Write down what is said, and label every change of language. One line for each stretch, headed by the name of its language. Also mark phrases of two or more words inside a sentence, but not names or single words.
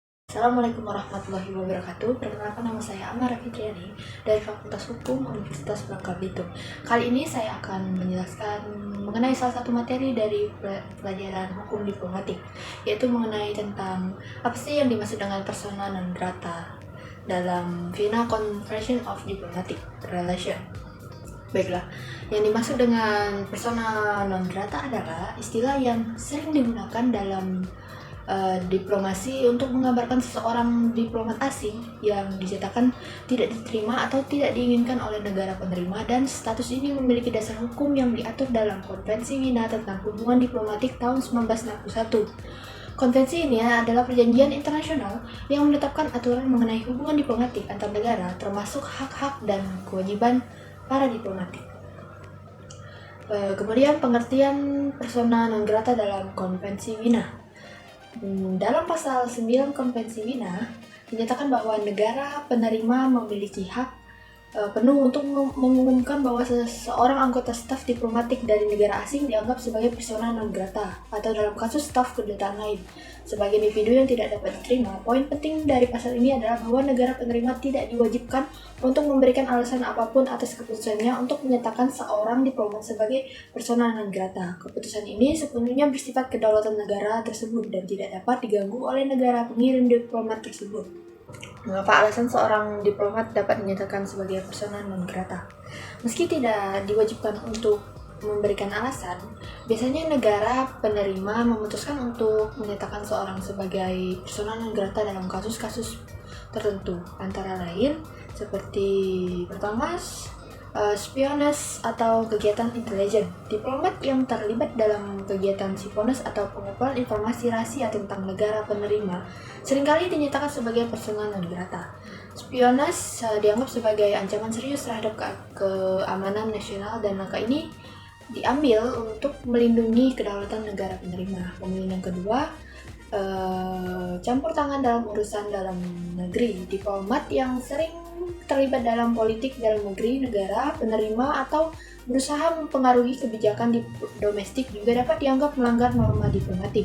Arabic: السلام عليكم ورحمة الله وبركاته.
Indonesian: Perkenalkan, nama saya Amara Fitriani dari Fakultas Hukum Universitas Bangka Belitung. Kali ini saya akan menjelaskan mengenai salah satu materi dari pelajaran hukum diplomatik, yaitu mengenai tentang apa sih yang dimaksud dengan
Latin: persona non grata
Indonesian: dalam Vienna Convention of Diplomatic Relations. Baiklah, yang dimaksud dengan
Latin: persona non grata
Indonesian: adalah istilah yang sering digunakan dalam diplomasi untuk menggambarkan seseorang diplomat asing yang dinyatakan tidak diterima atau tidak diinginkan oleh negara penerima, dan status ini memiliki dasar hukum yang diatur dalam Konvensi Wina tentang Hubungan Diplomatik tahun 1961. Konvensi ini adalah perjanjian internasional yang menetapkan aturan mengenai hubungan diplomatik antar negara, termasuk hak-hak dan kewajiban para diplomatik. Kemudian pengertian persona non grata dalam Konvensi Wina. Dalam pasal 9 Konvensi Wina dinyatakan bahwa negara penerima memiliki hak penuh untuk mengumumkan bahwa seseorang anggota staf diplomatik dari negara asing dianggap sebagai
Latin: persona non grata,
Indonesian: atau dalam kasus staf kedutaan lain sebagai individu yang tidak dapat diterima. Poin penting dari pasal ini adalah bahwa negara penerima tidak diwajibkan untuk memberikan alasan apapun atas keputusannya untuk menyatakan seorang diplomat sebagai
Latin: persona non grata.
Indonesian: Keputusan ini sepenuhnya bersifat kedaulatan negara tersebut dan tidak dapat diganggu oleh negara pengirim diplomat tersebut. Mengapa alasan seorang diplomat dapat dinyatakan sebagai
Latin: persona non grata?
Indonesian: Meski tidak diwajibkan untuk memberikan alasan, biasanya negara penerima memutuskan untuk menyatakan seorang sebagai
Latin: persona non grata
Indonesian: dalam kasus-kasus tertentu, antara lain seperti pertama, spionase atau kegiatan intelijen. Diplomat yang terlibat dalam kegiatan spionase atau pengumpulan informasi rahasia tentang negara penerima seringkali dinyatakan sebagai
Latin: persona non grata.
Indonesian: Spionase dianggap sebagai ancaman serius terhadap keamanan nasional, dan langkah ini diambil untuk melindungi kedaulatan negara penerima. Kemudian yang kedua, campur tangan dalam urusan dalam negeri. Diplomat yang sering terlibat dalam politik dalam negeri negara penerima atau berusaha mempengaruhi kebijakan domestik juga dapat dianggap melanggar norma diplomatik.